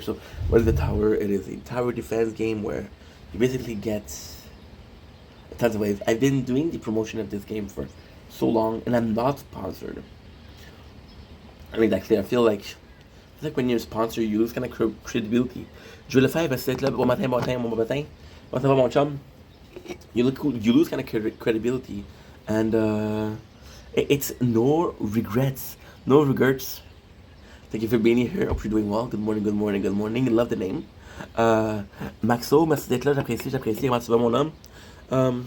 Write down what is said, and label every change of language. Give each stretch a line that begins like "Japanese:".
English: So what is the tower? It is a tower defense game where you basically get tons of ways. I've been doing the promotion of this game for so long, and I'm not sponsored. I mean, actually, I feel like when you're sponsored, you lose kind of credibility.
French: Je le fais, c'est là, bon matin, bon matin. Comment ça va, mon chum?
English: You lose kind of credibility, and it's no regrets. No regrets. Thank you for being here. Hope you're doing well. Good morning. Love the name. Maxo,
French: merci d'être là. J'apprécie. Comment tu vas, mon homme?